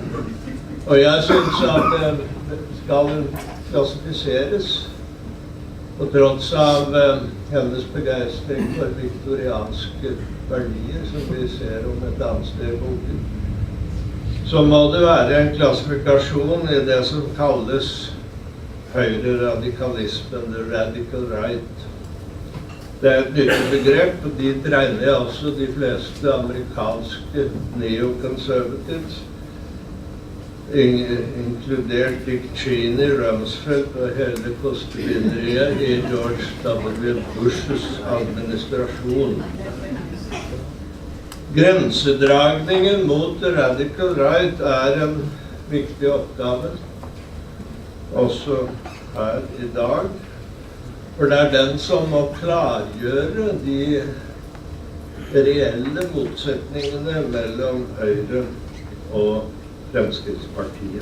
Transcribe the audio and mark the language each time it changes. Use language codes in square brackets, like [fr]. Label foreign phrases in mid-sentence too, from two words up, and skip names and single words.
[no] Og jeg synes at skal hun klassifiseres På tross av hennes begeistring for viktorianske verdier, som vi ser om et annet sted i boken, så må det være en klassifikasjon i det som kalles høyre-radikalismen, [en] the radical right. [no] Det et nyttig begrep, og dit regner jeg altså de fleste amerikanske neoconservatives, inkludert Dick Cheney, Rumsfeld og hele kostebinderiet i George W. Bushes administrasjon. Grensedragningen mot [en] the radical right [no] en viktig oppgave, også her i dag. For det den som må klargjøre de reelle motsetningene mellom Høyre og Fremskrittspartiet.